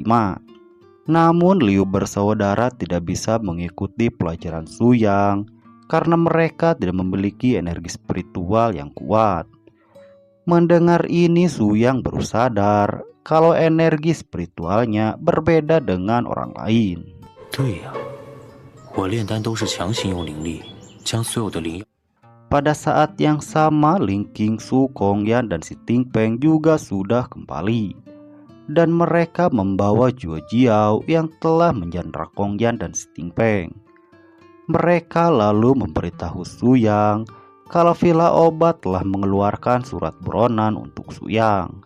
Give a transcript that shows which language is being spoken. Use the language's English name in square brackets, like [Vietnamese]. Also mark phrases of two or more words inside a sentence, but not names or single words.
[Indonesian] Namun Liu bersaudara tidak bisa mengikuti pelajaran Su Yang karena mereka tidak memiliki energi spiritual yang kuat. Mendengar ini, Su Yang baru sadar kalau energi spiritualnya berbeda dengan orang lain. [Chinese] 对呀，我炼丹都是强行用灵力将所有的灵药。 [Indonesian] Pada saat yang sama, Ling Qingsu, Kong Yan, dan Si Tingpeng juga sudah kembali. Dan mereka membawa Zhuo Jiao yang telah menjandra Kong Yan dan Si Tingpeng. Mereka lalu memberitahu Suyang kalau Villa Obat telah mengeluarkan surat buronan untuk Suyang.